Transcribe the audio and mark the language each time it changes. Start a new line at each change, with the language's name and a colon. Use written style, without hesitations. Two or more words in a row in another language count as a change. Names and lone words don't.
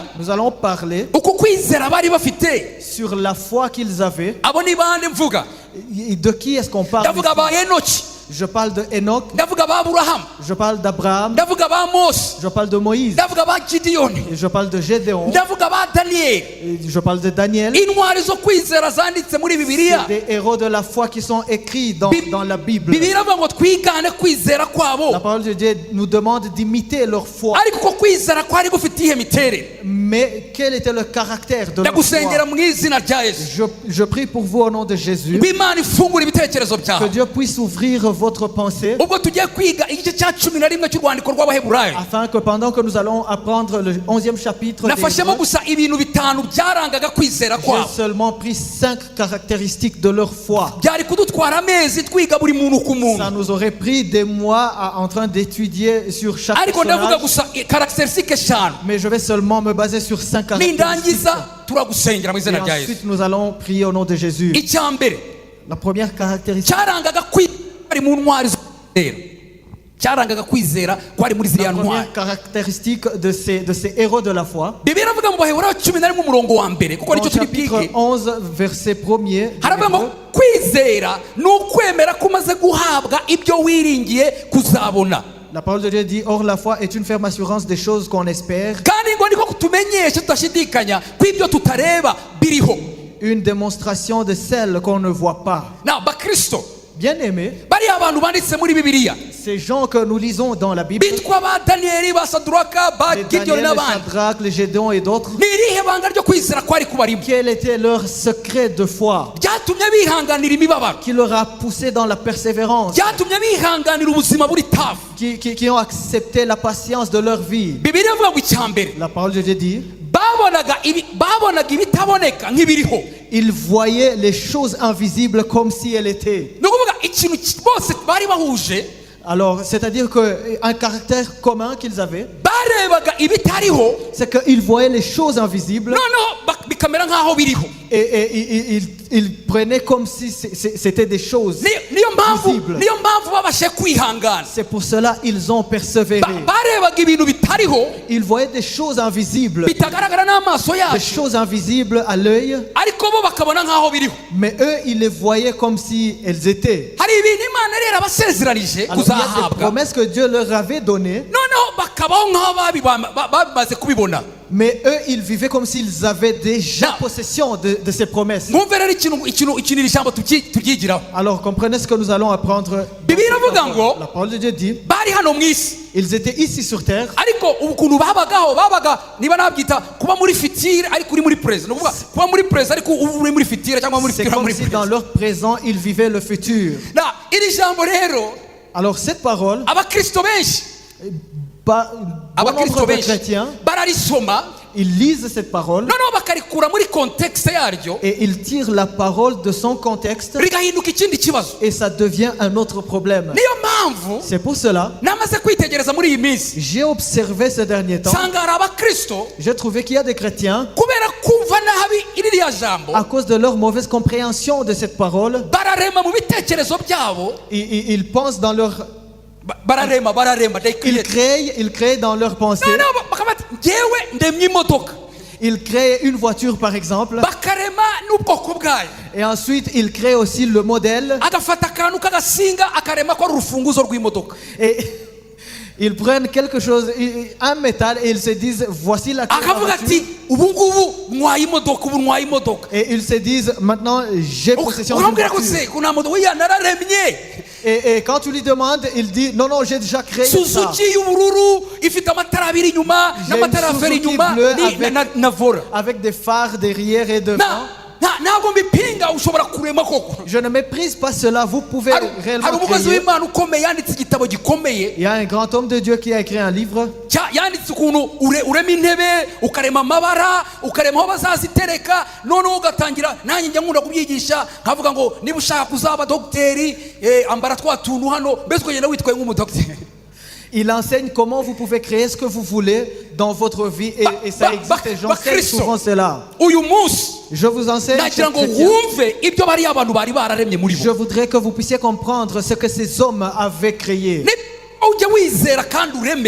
French: nous allons parler
Kinyarwanda: uko kwizera bari bafite.
French: sur la foi qu'ils avaient.
Kinyarwanda: abo ni bande mvuga?
French: De qui est-ce qu'on parle
Kinyarwanda: ndavuga ba
French: ici? Enoki, Je parle de Enoch,
Kinyarwanda: ndavuga ba Aburahamu,
French: je parle d'Abraham,
Kinyarwanda: ndavuga ba Mose,
French: je parle de Moïse,
Kinyarwanda: ndavuga ba Gideyoni,
French: et je parle de Gédéon,
Kinyarwanda: ndavuga ba Daniyeli.
French: et je parle de Daniel.
Kinyarwanda: intwari zo kwizera zanditse muri Bibiliya.
French: C'est des héros de la foi qui sont écrits dans la Bible.
Kinyarwanda: Bibiliya iravuga ngo twigane kwizera kwabo,
French: La parole de Dieu nous demande d'imiter leur foi.
Kinyarwanda: ariko uko kwizera kwari gufite ihe miterere.
French: Mais quel était le caractère de leur
Kinyarwanda: ndagusengera
French: foi?
Kinyarwanda: mu izina rya yesu
French: Je prie pour vous au nom de Jésus,
Kinyarwanda: ngo imana ifungure ibitekerezo
French: que
Kinyarwanda: byawe
French: Dieu puisse ouvrir votre pensée,
Kinyarwanda: ubwo tugiye kwiga igice cya 11 cy'urwandiko rw'abaheburayo
French: afin que pendant que nous allons apprendre le 11e chapitre des
Kinyarwanda: nafashemo
French: Hébreux,
Kinyarwanda: gusa ibintu bitanu byarangaga kwizera
French: j'ai
Kinyarwanda: kwabo
French: seulement pris 5 caractéristiques de leur foi.
Kinyarwanda: byari kudutwara amezi twiga buri muntu ku muntu
French: Ça nous aurait pris des mois en train d'étudier sur chaque
Kinyarwanda: ariko ndavuga
French: personnage,
Kinyarwanda: gusa caractéristique eshanu
French: mais je vais seulement me baser sur 5 caractéristiques.
Kinyarwanda: nindangiza turagusengera mu
French: Et
Kinyarwanda: izina rya yesu
French: ensuite, nous allons prier au nom de Jésus.
Kinyarwanda: icya mbere
French: La première caractéristique,
Kinyarwanda: cyarangaga kwizera mu ntwari zo kwizera cyarangaga kwizera kwari muri ziriya
French: la
Kinyarwanda: ntwari
French: première caractéristique de ces héros de la foi,
Kinyarwanda: bibiliya iravuga mu baheburayo 11 umurongo wa mbere kuko
French: dans
Kinyarwanda: nicyo turi
French: chapitre
Kinyarwanda: bwige
French: 11, verset 1er,
Kinyarwanda: haravuga ngo kwizera ni ukwemera ko umaze guhabwa ibyo wiringiye kuzabona
French: la parole de Dieu dit, or la foi est une ferme assurance des choses qu'on espère,
Kinyarwanda: kandi ngo niko kutumenyesha tudashidikanya ko ibyo tutareba biriho
French: une démonstration de celles qu'on ne voit pas.
Kinyarwanda: na bakristo
French: Bien-aimés,
Kinyarwanda: bariya abantu banditse muri bibiliya
French: ces gens que nous lisons dans la Bible,
Kinyarwanda: bitwa ba daniyeli ba saduraka ba
French: les gideyoni Daniel, les
Kinyarwanda: n'abandi
French: Shadrach, les Gédéon et d'autres,
Kinyarwanda: ni irihe banga ryo kwizera kwari kubarimo
French: quel était leur secret de foi
Kinyarwanda: byatumye bihanganira imibabaro
French: qui leur a poussé dans la persévérance,
Kinyarwanda: byatumye bihanganira ubuzima buri tafu
French: qui ont accepté la patience de leur vie.
Kinyarwanda: bibiliya ivuga ngo icya mbere
French: La parole de Dieu dit,
Kinyarwanda: babonaga ibitaboneka nk'ibiriho
French: ils voyaient les choses invisibles comme si elles étaient.
Kinyarwanda: ni ukuvuga ikintu bose bari bahuje
French: Alors, c'est-à-dire qu'un caractère commun qu'ils avaient,
Kinyarwanda: barebaga ibitariho
French: c'est qu'ils voyaient les choses invisibles
Kinyarwanda: noneho bikamera nk'aho biriho
French: et ils prenaient comme si c'était des choses
Kinyarwanda: niyo
French: visibles.
Kinyarwanda: mpamvu babashe kwihangana
French: C'est pour cela qu'ils ont persévéré.
Kinyarwanda: barebaga ibintu bitariho
French: Ils voyaient des choses invisibles,
Kinyarwanda: bitagaragara n'amaso
French: des
Kinyarwanda: yacu
French: choses invisibles à l'œil,
Kinyarwanda: ariko bo bakabona nk'aho biriho
French: mais eux, ils les voyaient comme si elles étaient.
Kinyarwanda: hari ibintu imana rero abasezeranije
French: Alors, il y a des
Kinyarwanda: kuzahabwa
French: promesses que Dieu leur avait données,
Kinyarwanda: noneho bakabaho nk'aho babimaze kubibona
French: mais eux, ils vivaient comme s'ils avaient déjà Non. possession de ces promesses.
Kinyarwanda: mwumve rero ikintu iri jambo turyigiraho
French: Alors, comprenez ce que nous allons apprendre.
Kinyarwanda: bibiliya iravuga ngo
French: La parole de Dieu dit,
Kinyarwanda: bari hano mu isi
French: ils étaient ici sur terre,
Kinyarwanda: ariko ukuntu babaga niba nabyita kuba muri fitire ariko uri muri perezida ni ukuvuga kuba muri perezida ariko uri muri fitire cyangwa muri
French: c'est
Kinyarwanda: fitire
French: comme
Kinyarwanda: muri
French: si dans
Kinyarwanda: perezida
French: leur présent, ils vivaient le futur.
Kinyarwanda: iri jambo rero
French: Alors, cette parole,
Kinyarwanda: abakristo benshi
French: bon
Kinyarwanda: abakristo
French: nombre de
Kinyarwanda: benshi
French: chrétiens,
Kinyarwanda: bararisoma
French: ils lisent cette parole
Kinyarwanda: noneho bakarikura muri kontekisite yaryo
French: et ils tirent la parole de son contexte
Kinyarwanda: rigahinduka ikindi kibazo
French: et ça devient un autre problème.
Kinyarwanda: niyo mpamvu
French: C'est pour cela,
Kinyarwanda: namaze kwitegereza muri iyi minsi
French: j'ai observé ces derniers temps,
Kinyarwanda: nsanga hari abakristo
French: j'ai trouvé qu'il y a des chrétiens,
Kinyarwanda: kubera kumva nabi ririya jambo
French: à cause de leur mauvaise compréhension de cette parole,
Kinyarwanda: bararema mu bitekerezo byabo
French: ils pensent dans leur...
Kinyarwanda: bararema
English: they create.
French: Ils créent dans leur pensée,
Kinyarwanda: noneho bakaba bati njyewe ndemye imodoka
French: ils créent une voiture par exemple,
Kinyarwanda: bakarema n'ubwoko bwayo
French: et ensuite ils créent aussi le modèle,
Kinyarwanda: agafata akantu k'agasinga akarema ko ari urufunguzo rw'imodoka
French: et ils prennent quelque chose, un métal, et ils se disent, voici la clé de la
Kinyarwanda: akavuga
French: voiture.
Kinyarwanda: ati ubu ngubu ntwaye imodoka
French: Et ils se disent, maintenant j'ai possession d'une
Kinyarwanda: urambwira ko
French: voiture.
Kinyarwanda: se kuna modoka oya nararemye
French: Et quand tu lui demandes, il dit, non, non, j'ai déjà créé ça.
Kinyarwanda: suzuki y'ubururu ifite amatara abiri inyuma
French: J'ai une
Kinyarwanda: n'amatara avera
French: Suzuki
Kinyarwanda: inyuma
French: bleue
Kinyarwanda: na vora
French: Avec des phares derrière et devant.
Kinyarwanda: ntabwo mbipinga ushobora kurema koko
French: Je ne méprise pas cela, vous pouvez
Kinyarwanda: hari
French: réellement
Kinyarwanda: umukozi
French: créer.
Kinyarwanda: w'imana ukomeye yanditse igitabo gikomeye
French: Il y a un grand homme de Dieu qui a écrit un livre.
Kinyarwanda: yanditse ukuntu urema intebe ukarema amabara ukarema aho bazazitereka noneho ugatangira nanjye njya nkunda kubyigisha nkavuga ngo niba ushaka kuzaba dogiteri ambara twa tuntu hano mbese ukagenda witwaye nk'umudogiteri
French: Il enseigne comment vous pouvez créer ce que vous voulez dans votre vie et ça existe et j'enseigne souvent cela.
Kinyarwanda: uyu munsi
French: Je vous enseigne,
Kinyarwanda: nagira
French: chers
Kinyarwanda: ngo
French: chrétiens,
Kinyarwanda: wumve ibyo bariya abantu bari bararemye muri
French: je
Kinyarwanda: bo
French: voudrais que vous puissiez comprendre ce que ces hommes avaient créé.
Kinyarwanda: niba ujya wizera kandi ureme